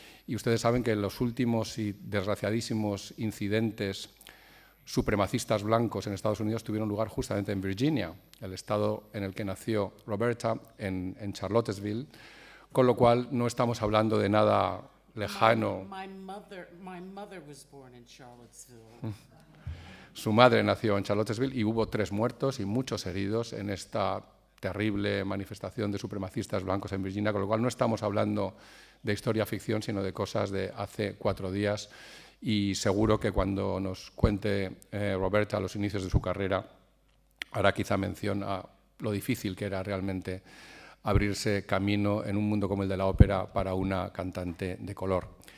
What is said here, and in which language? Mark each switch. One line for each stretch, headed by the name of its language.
Spanish: Y ustedes saben que los últimos y desgraciadísimos incidentes supremacistas blancos en Estados Unidos tuvieron lugar justamente en Virginia, el estado en el que nació Roberta, en Charlottesville, con lo cual no estamos hablando de nada lejano.
English: My mother was born in Charlottesville.
Spanish: Su madre nació en Charlottesville y hubo 3 muertos y muchos heridos en esta terrible manifestación de supremacistas blancos en Virginia, con lo cual no estamos hablando de historia ficción, sino de cosas de hace 4 días. Y seguro que cuando nos cuente Roberta los inicios de su carrera, hará quizá mención a lo difícil que era realmente abrirse camino en un mundo como el de la ópera para una cantante de color.